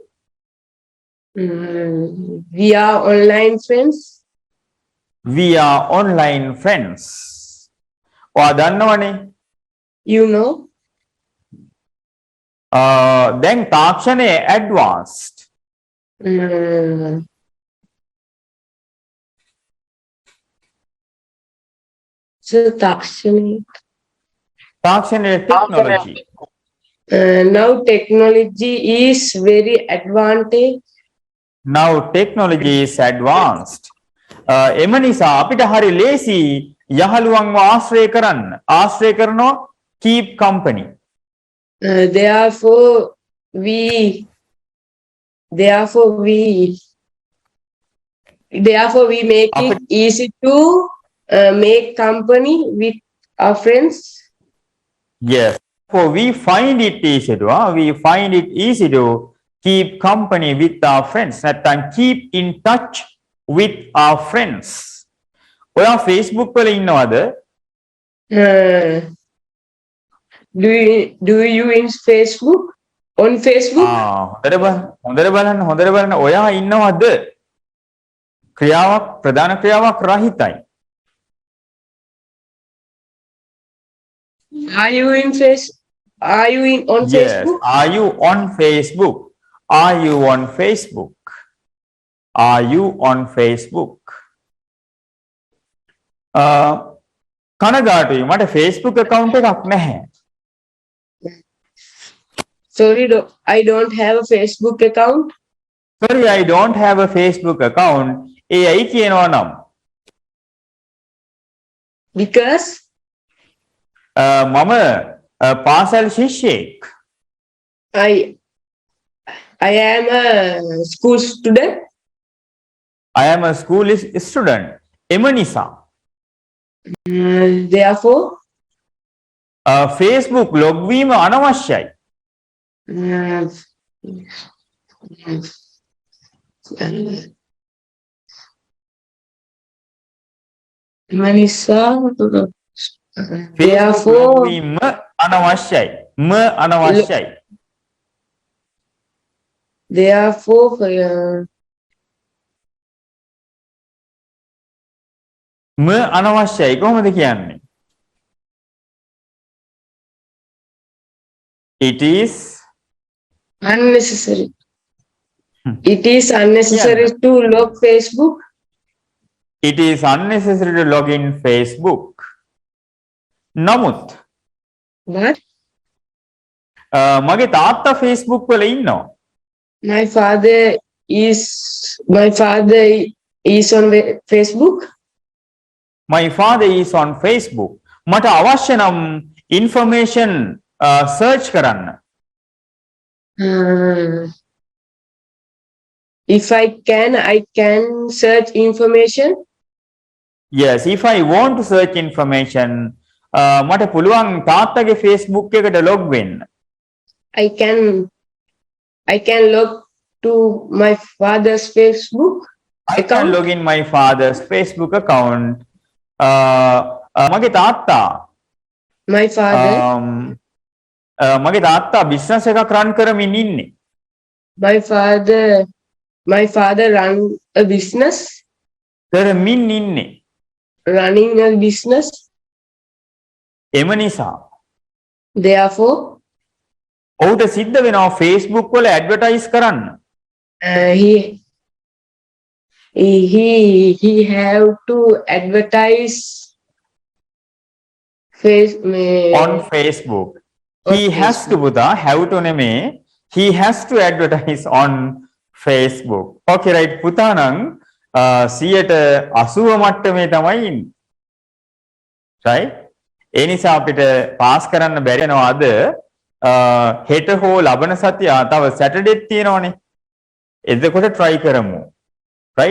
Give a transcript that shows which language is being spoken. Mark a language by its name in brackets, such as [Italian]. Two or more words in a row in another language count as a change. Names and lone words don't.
[English] We are online friends. We are online friends. [Sinhala] ඔයා දන්නවනේ. [English] You know. [Sinhala] දැන් තාක්ෂණයේ advanced. So තාක්ෂණයේ [English] technology. Now technology is very advanced. Now technology is advanced. [Sinhala] එම නිසා අපිට හරි ලේසි යහළුවන්ව ආශ්‍රය කරනවා [English] keep company. Therefore we make it easy to make company with our friends. Yes. So we find it easy to keep company with our friends. නැත්නම් keep in touch with our friends. [Sinhala] ඔයා Facebook වල ඉන්නවද? [English] Do you in Facebook? On Facebook? [Sinhala] හොඳට බලන්න ඔයා ඉන්නවද? ප්‍රධාන ක්‍රියාවක් රහිතයි. [English] Are you on Facebook? Are you on Facebook? Are you on Facebook? Are you on Facebook? [Sinhala] කනගාටුයි මට Facebook account එකක් නැහැ. [English] Sorry, I don't have a Facebook account. Sorry, I don't have a Facebook account. [Sinhala] ඒ ඇයි කියනවා නම්? [English] Because [Sinhala] මම පාසල් ශිෂ්‍යයෙක්. [English] I am a school student. I am a school student. [Sinhala] එම නිසා [English] therefore [Sinhala] Facebook log වීම අනවශ්‍යයි. [English] therefore [Sinhala] අනවශ්‍යයි. [English] Therefore [Sinhala] අනවශ්‍යයි කොහොමද කියන්නේ? [English] It is unnecessary. It is unnecessary to log Facebook. It is unnecessary to log in Facebook. [Sinhala] නමුත් [English] What? [Sinhala] මගේ තාත්තා Facebook වල ඉන්නවා. [English] My father is on Facebook. My father is on Facebook. [Sinhala] මට අවශ්‍ය නම් [English] information search [Sinhala] කරන්න. [English] If I can search information. Yes, if I want to search information, [Sinhala] මට පුළුවන් තාත්තගේ Facebook එකට log වෙන්න. [English] I can log to my father's Facebook I can log in my father's Facebook account. [Sinhala] මගේ තාත්තා [English] My father. [Sinhala] මගේ තාත්තා business එකක් run කරමින් ඉන්නේ. [English] My father run a business. [Sinhala] කරමින් ඉන්නේ. [English] Running a business. [Sinhala] එම නිසා [English] Therefore, [Sinhala] ඔහුට සිද්ධ වෙනවා Facebook වල ඇඩ්වර්ටයිස් කරන්න. [English] He have to advertise on Facebook. He has to පුතා have to නෙමේ. He has to advertise on Facebook. Okay right [Sinhala] පුතා නම් 180 මට්ටමේ තමයි ඉන්නේ. right? ඒ නිසා අපිට පාස් කරන්න බැරි වෙනවා අද හෙට හෝ ලබන සතිය තව සැටර්ඩේත් තියෙනවනේ. එතකොට try කරමු. right?